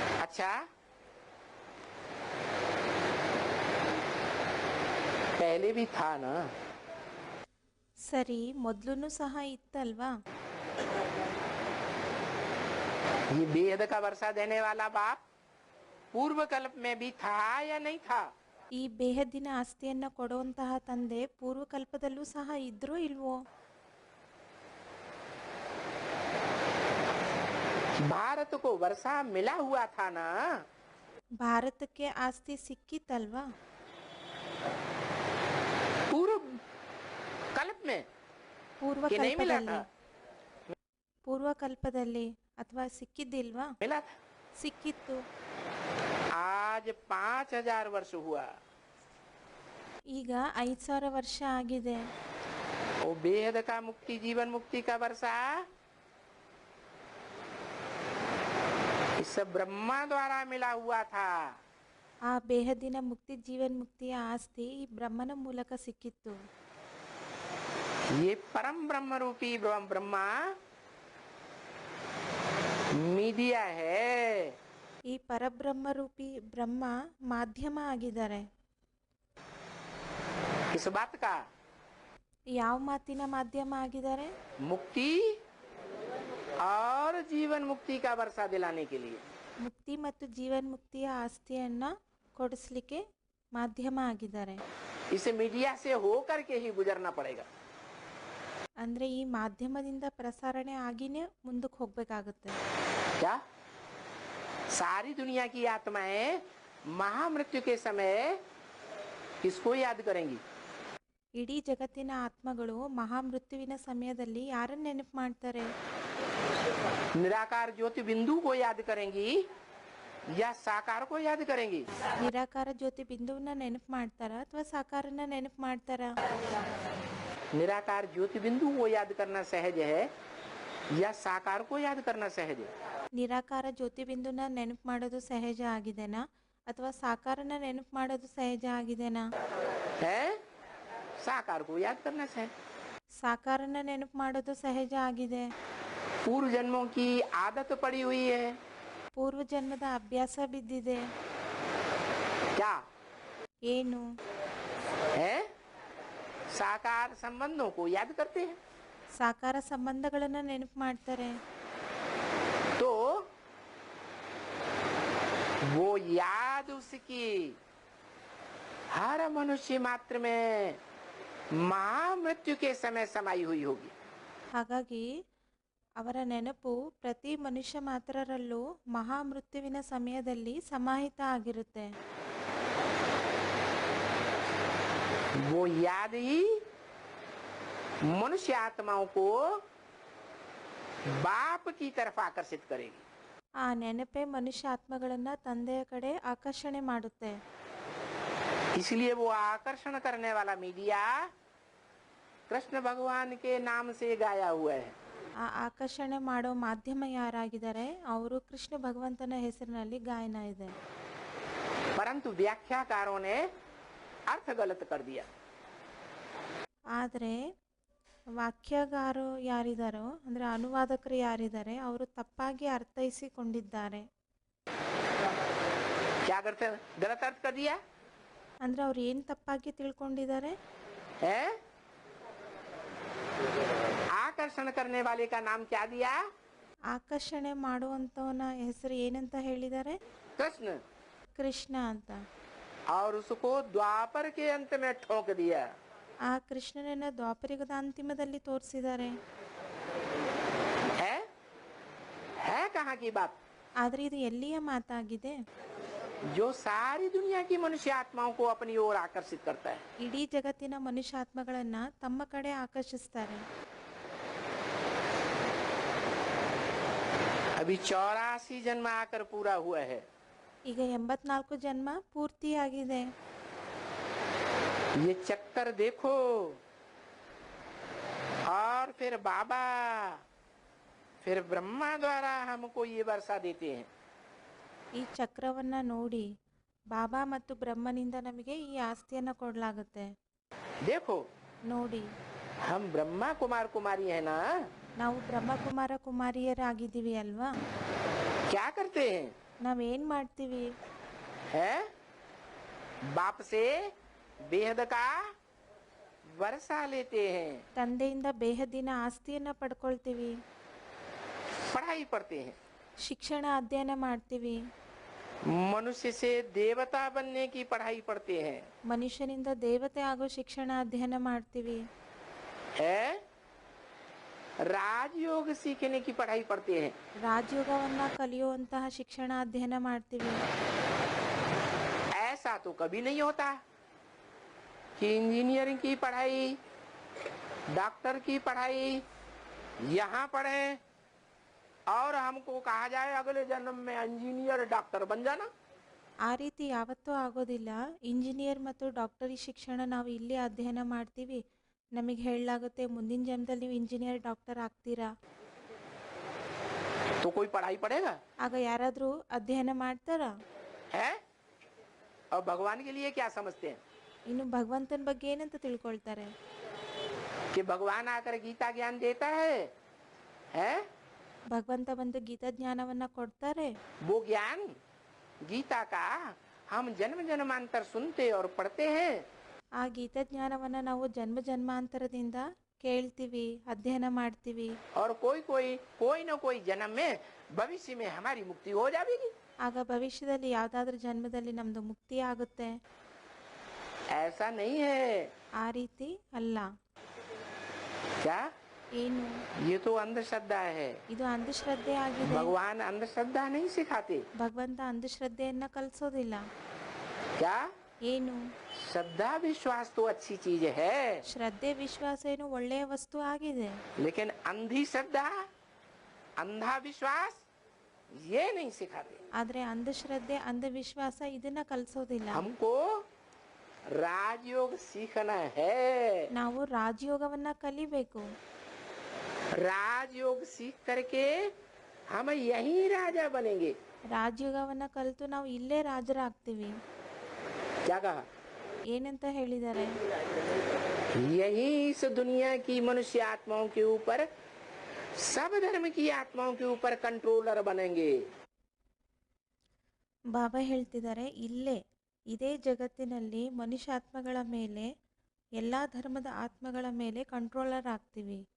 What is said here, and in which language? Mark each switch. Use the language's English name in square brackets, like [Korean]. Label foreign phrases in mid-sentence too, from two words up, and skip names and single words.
[Hindi] अच्छा, पहले भी था ना। [Kannada] ಸರಿ, ಮೊದಲೂ ಸಹ ಇತ್ತಲ್ವಾ? [Hindi] ये बेहद का वर्षा देने वाला बाप पूर्व कल्प में भी था या नहीं था? [Kannada] ಈ ಬೇಹದ್ದಿನ ಆಸ್ತಿಯನ್ನ ಕೊಡುವಂತಹ ತಂದೆ ಪೂರ್ವಕಲ್ಪದಲ್ಲೂ ಸಹ ಇದ್ರೋ ಇಲ್ವೋ? [Hindi] भारत को वर्षा मिला हुआ था ना। [Kannada] ಭಾರತಕ್ಕೆ ಆಸ್ತಿ ಸಿಕ್ಕಿತ್ತಲ್ವಾ? [Hindi] पूर्व कल्प में कि नहीं मिला [Kannada] ಪೂರ್ವಕಲ್ಪದಲ್ಲಿ [Hindi] था? [Kannada] ಪೂರ್ವಕಲ್ಪದಲ್ಲಿ ಅಥವಾ ಸಿಕ್ಕಿದ್ದಿಲ್ವಾ? [Hindi] मिला था। [Kannada] ಸಿಕ್ಕಿತ್ತು. [Hindi] आज 5000 वर्ष हुआ। [Kannada] ಈಗ 5000 ವರ್ಷ ಆಗಿದೆ. [Hindi] वो बेहद का मुक्ति जीवन मुक्ति का वर्षा इस ब्रह्मा द्वारा मिला हुआ था। [Kannada] ಆ ಬೇಹದ್ದಿನ ಮುಕ್ತಿ ಜೀವನ್ ಮುಕ್ತಿಯ ಆಸ್ತಿ ಈ ಬ್ರಹ್ಮನ ಮೂಲಕ ಸಿಕ್ಕಿತ್ತು. [Hindi] ये परम ब्रह्म रूपी ब्रह्मा मीडिया है। [Kannada] ಈ ಪರಬ್ರಹ್ಮ ರೂಪಿ ಬ್ರಹ್ಮ ಮಾಧ್ಯಮ ಆಗಿದ್ದಾರೆ. [Hindi] इस बात का [Kannada] ಯಾವ ಮಾತಿನ ಮಾಧ್ಯಮ ಆಗಿದ್ದಾರೆ? [Hindi] मुक्ति और जीवन मुक्ति का वर्षा दिलाने के लिए। [Kannada] ಮುಕ್ತಿ ಮತ್ತು ಜೀವನ್ ಮುಕ್ತಿಯ ಆಸ್ತಿಯನ್ನ ಕೊಡಿಸ್ಲಿಕ್ಕೆ ಮಾಧ್ಯಮ ಆಗಿದ್ದಾರೆ. [Hindi] इस मीडिया से होकर के ही गुजरना पड़ेगा। [Kannada] ಅಂದ್ರೆ ಈ ಮಾಧ್ಯಮದಿಂದ ಪ್ರಸಾರಣೆ ಆಗಿನೇ ಮುಂದಕ್ಕೆ ಹೋಗ್ಬೇಕಾಗುತ್ತೆ. [Hindi] क्या सारी दुनिया की आत्माएं महामृत्यु के समय किसको याद करेंगी? [Kannada] ಇಡೀ ಜಗತ್ತಿನ ಆತ್ಮಗಳು ಮಹಾಮೃತ್ಯುವಿನ ಸಮಯದಲ್ಲಿ ಯಾರನ್ನ ನೆನಪು ಮಾಡ್ತಾರೆ? [Hindi] निराकार ज्योति बिंदु को याद करेंगी या साकार को याद करेंगी? [Kannada] ನಿರಾಕಾರ ಜ್ಯೋತಿ ಬಿಂದುವನ್ನ ನೆನಪು ಮಾಡ್ತಾರ ಅಥವಾ ಸಾಕಾರನ ನೆನಪು ಮಾಡ್ತಾರ? [Hindi] निराकार ज्योति बिंदु को याद करना सहज है या साकार को याद करना सहज है? [Kannada] ನಿರಾಕಾರ ಜ್ಯೋತಿ ಬಿಂದುನ ನೆನಪು ಮಾಡೋದು ಸಹಜ ಆಗಿದೆನಾ ಅಥವಾ ಸಾಕಾರನ ನೆನಪು ಮಾಡೋದು ಸಹಜ ಆಗಿದೆನಾ? [Hindi] है साकार को याद करना सहज। [Kannada] ಸಾಕಾರನ ನೆನಪು ಮಾಡೋದು ಸಹಜ ಆಗಿದೆ. [Hindi] पूर्व जन्मों की आदत पड़ी हुई है। [Kannada] ಪೂರ್ವ ಜನ್ಮದ ಅಭ್ಯಾಸ ಬಿದ್ದಿದೆ. [Hindi] क्या [Kannada] ಏನು? [Hindi] है साकार संबंधों को याद करते हैं। [Kannada] ಸಾಕಾರ ಸಂಬಂಧಗಳನ್ನ ನೆನಪು ಮಾಡ್ತಾರೆ. [Hindi] तो वो याद उसकी हर मनुष्य मात्र में महामृत्यु के समय समाई हुई होगी। [Kannada] ಹಾಗಾಗಿ ಅವರ ನೆನಪು ಪ್ರತಿ ಮನುಷ್ಯ ಮಾತ್ರರಲ್ಲೂ ಮಹಾಮೃತ್ಯುವಿನ ಸಮಯದಲ್ಲಿ ಸಮಾಹಿತ ಆಗಿರುತ್ತೆ. [Hindi] वो याद ही मनुष्य आत्माओं को बाप की तरफ आकर्षित करेगी। [Kannada] ಆ ನೆನಪೇ ಮನುಷ್ಯ ಆತ್ಮಗಳನ್ನ ತಂದೆಯ ಕಡೆ ಆಕರ್ಷಣೆ ಮಾಡುತ್ತೆ. [Hindi] इसलिए वो आकर्षण करने वाला मीडिया कृष्ण भगवान के नाम से गाया हुआ है। [Kannada] ಆ ಆಕರ್ಷಣೆ ಮಾಡೋ ಮಾಧ್ಯಮ ಯಾರಾಗಿದ್ದಾರೆ? ಅವರು ಕೃಷ್ಣ ಭಗವಂತನ ಹೆಸರಿನಲ್ಲಿ ಗಾಯನ ಇದೆ. [Hindi] परंतु व्याख्याकारों ने अर्थ गलत कर दिया। [Kannada] ಆದರೆ ವಾಕ್ಯಗಾರರು ಯಾರಿದಾರೋ ಅಂದರೆ ಅನುವಾದಕರು ಯಾರಿದ್ದಾರೆ ಅವರು ತಪ್ಪಾಗಿ ಅರ್ಥೈಸಿಕೊಂಡಿದ್ದಾರೆ. [Hindi] क्या करते गलत अर्थ कर दिया [Kannada] ಅಂದರೆ ಅವ್ರು ಏನು ತಪ್ಪಾಗಿ ತಿಳ್ಕೊಂಡಿದ್ದಾರೆ? [Hindi] है? आकर्षण करने वाले का नाम क्या दिया? [Kannada] ಆಕರ್ಷಣೆ ಮಾಡುವಂಥವನ ಹೆಸರು ಏನಂತ ಹೇಳಿದ್ದಾರೆ? [Hindi] कृष्ण। [Kannada] ಕೃಷ್ಣ ಅಂತ. [Hindi] और उसको द्वापर के अंत में ठोक दिया। [Kannada] ಆ ಕೃಷ್ಣನನ್ನ ದ್ವಾಪರಯುಗದ ಅಂತಿಮದಲ್ಲಿ ತೋರಿಸಿದ್ದಾರೆ. [Hindi] है कहाँ की बात? [Kannada] ಆದರೆ ಇದು ಎಲ್ಲಿಯ ಮಾತಾಗಿದೆ? [Hindi] जो सारी दुनिया की मनुष्य आत्माओं को अपनी ओर आकर्षित करता है। [Kannada] ಇಡೀ ಜಗತ್ತಿನ ಮನುಷ್ಯಾತ್ಮಗಳನ್ನ ತಮ್ಮ ಕಡೆ ಆಕರ್ಷಿಸ್ತಾರೆ. [Hindi] अभी 84 जन्म आकर पूरा हुआ है। [Kannada] ಈಗ 84 ಜನ್ಮ ಪೂರ್ತಿಯಾಗಿದೆ. [Hindi] ये चक्कर देखो। और फिर बाबा फिर ब्रह्मा द्वारा हमको ये वर्षा देते हैं। [Kannada] ಈ ಚಕ್ರವನ್ನ ನೋಡಿ ಬಾಬಾ ಮತ್ತು ಬ್ರಹ್ಮನಿಂದ ನಮಗೆ ಈ ಆಸ್ತಿಯನ್ನ ಕೊಡಲಾಗುತ್ತೆ. [Hindi] देखो [Kannada] ನೋಡಿ, [Hindi] हम ब्रह्मा कुमार कुमारी है ना। [Kannada] ನಾವು ಬ್ರಹ್ಮಕುಮಾರ ಕುಮಾರಿಯರಾಗಿದ್ದೀವಿ ಅಲ್ವಾ? [Hindi] क्या करते हैं? [Kannada] ನಾವೇನು ಮಾಡ್ತೀವಿ? [Hindi] है बाप से बेहद का वर्षा लेते हैं, [Kannada] ತಂದೆಯಿಂದ ಬೇಹದ್ದಿನ ಆಸ್ತಿಯನ್ನು ಪಡ್ಕೊಳ್ತೀವಿ, [Hindi] पढ़ाई पढ़ते हैं, [Kannada] ಶಿಕ್ಷಣ ಅಧ್ಯಯನ ಮಾಡ್ತೀವಿ, [Hindi] मनुष्य से देवता बनने की पढ़ाई पढ़ते हैं, [Kannada] ಮನುಷ್ಯನಿಂದ ದೇವತೆ ಆಗೋ ಶಿಕ್ಷಣ ಅಧ್ಯಯನ ಮಾಡ್ತೀವಿ, [Hindi] है राजयोग सीखने की पढ़ाई पढ़ते हैं। [Kannada] ರಾಜಯೋಗವನ್ನು ಕಲಿಯುವಂತಹ ಶಿಕ್ಷಣ ಅಧ್ಯಯನ ಮಾಡ್ತೀವಿ. [Hindi] ऐसा तो कभी नहीं होता कि इंजीनियरिंग की पढ़ाई, डॉक्टर की पढ़ाई यहाँ पढ़े और हमको कहा जाए अगले जन्म में [English] engineer doctor [Hindi] बन जाना। [Kannada] ಆ ರೀತಿ ಯಾವತ್ತೂ ಆಗೋದಿಲ್ಲ. ಇಂಜಿನಿಯರ್ ಮತ್ತು ಡಾಕ್ಟರಿ ಶಿಕ್ಷಣ ನಾವು ಇಲ್ಲಿ ಅಧ್ಯಯನ ಮಾಡ್ತೀವಿ, ನಮಗೆ ಹೇಳಲಾಗುತ್ತೆ ಮುಂದಿನ ಜನ್ಮದಲ್ಲಿ ನೀವು [English] engineer doctor [Kannada] ಆಗ್ತೀರಾ. [Hindi] तो कोई पढ़ाई पढ़ेगा [Kannada] ಆಗ ಯಾರಾದರೂ ಅಧ್ಯಯನ ಮಾಡ್ತಾರಾ? [Hindi] है? और भगवान के लिए क्या समझते हैं [Kannada] ಇನ್ನು ಭಗವಂತನ ಬಗ್ಗೆ ಏನಂತ ತಿಳ್ಕೊಳ್ತಾರೆ? [Hindi] कि भगवान आकर गीता ज्ञान देता है? [Kannada] ಭಗವಂತ ಬಂದು ಗೀತಾ ಜ್ಞಾನವನ್ನ ಕೊಡ್ತಾರೆ. [Hindi] वो ज्ञान गीता का हम जन्म जन्मांतर सुनते और पढ़ते हैं, [Kannada] ಆ ಗೀತಾ ಜ್ಞಾನವನ್ನ ನಾವು ಜನ್ಮ ಜನ್ಮಾಂತರದಿಂದ ಕೇಳ್ತೀವಿ, ಅಧ್ಯಯನ ಮಾಡ್ತೀವಿ. [Hindi] और कोई न कोई जन्म में भविष्य में हमारी मुक्ति हो जाएगी। [Kannada] ಆಗ ಭವಿಷ್ಯದಲ್ಲಿ ಯಾವುದಾದ್ರೂ ಜನ್ಮದಲ್ಲಿ ನಮ್ದು ಮುಕ್ತಿ ಆಗುತ್ತೆ. [Hindi] ऐसा नहीं है [Kannada] ಆ ರೀತಿ ಅಲ್ಲ. [Hindi] क्या? [Kannada] ಏನು? [Hindi] ये तो अंधश्रद्धा है। [Kannada] ಇದು ಅಂಧಶ್ರದ್ಧೆ ಆಗಿದೆ. [Hindi] भगवान अंधश्रद्धा नहीं सिखाते। [Kannada] ಭಗವಂತ ಅಂಧಶ್ರದ್ಧೆಯನ್ನ ಕಲಿಸೋದಿಲ್ಲ. [Hindi] क्या? [Kannada] ಏನು? [Hindi] श्रद्धा विश्वास तो अच्छी चीज है, [Kannada] ಶ್ರದ್ಧೆ ವಿಶ್ವಾಸ ಏನು ಒಳ್ಳೆಯ ವಸ್ತು ಆಗಿದೆ. [Hindi] लेकिन अंधी श्रद्धा, अंधा विश्वास ये नहीं सिखाते। [Kannada] ಆದ್ರೆ ಅಂಧಶ್ರದ್ಧೆ ಅಂಧವಿಶ್ವಾಸ ಇದನ್ನ ಕಲಿಸೋದಿಲ್ಲ. [Hindi] हमको राजयोग सीखना है। [Kannada] ನಾವು ರಾಜಯೋಗವನ್ನ ಕಲಿಬೇಕು. [Hindi] राजयोग सीख करके हम यही राजा बनेंगे। [Kannada] ರಾಜಯೋಗವನ್ನ ಕಲಿತು ನಾವು ಇಲ್ಲೇ ರಾಜರಾಗ್ತೀವಿ. [Hindi] क्या कहा? [Kannada] ಏನಂತ ಹೇಳಿದ್ದಾರೆ? [Hindi] यही इस दुनिया की मनुष्य आत्माओं के ऊपर, सब धर्म की आत्माओं के ऊपर कंट्रोलर बनेंगे। [Kannada] ಬಾಬಾ ಹೇಳ್ತಿದ್ದಾರೆ, ಇಲ್ಲೇ ಇದೇ ಜಗತ್ತಿನಲ್ಲಿ ಮನುಷ್ಯಾತ್ಮಗಳ ಮೇಲೆ, ಎಲ್ಲ ಧರ್ಮದ ಆತ್ಮಗಳ ಮೇಲೆ ಕಂಟ್ರೋಲರ್ ಆಗ್ತೀವಿ.